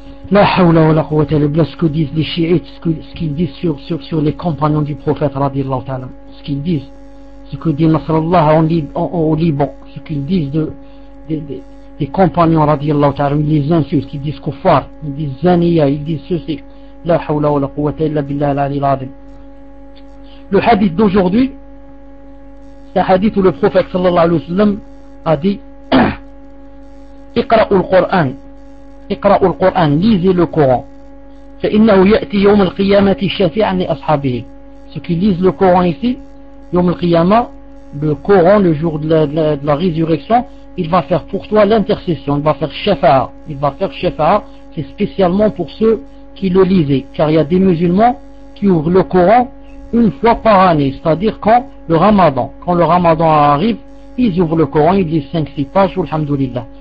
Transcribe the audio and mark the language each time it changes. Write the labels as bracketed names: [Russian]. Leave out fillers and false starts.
[Arabic] La hawla wa la quwwata illa billah, [French] ce que disent les chiites, ce qu'ils disent sur les compagnons du prophète radiallahu ta'ala, ce qu'ils disent, ce que dit Nasrallah au Liban, ce qu'ils disent des compagnons radiallahu ta'ala, ils les insultent, ils disent kuffar, ils disent zaniya, ils disent ceci. [Arabic] La hawla wa la quwwata illa billah al-ali al-azim. [French] Le hadith d'aujourd'hui, c'est un hadith où le prophète sallallahu alayhi wa sallam a dit [Arabic] اقرأوا القرآن. اقرأوا القرآن, [French] lisez le Coran. [Arabic] فإنه يأتي يوم القيامة شفيعا لأصحابه. [French] Ceux qui lisent le Coran ici, [Arabic] يوم القيامة, [French] le Coran, le jour de la résurrection, il va faire pour toi l'intercession, il va faire shafa'a. Il va faire shafa'a, c'est spécialement pour ceux qui le lisaient. Car il y a des musulmans qui ouvrent le Coran une fois par année, c'est-à-dire quand le Ramadan arrive, ils ouvrent le Coran, ils lisent 5-6 pages, alhamdoulilah.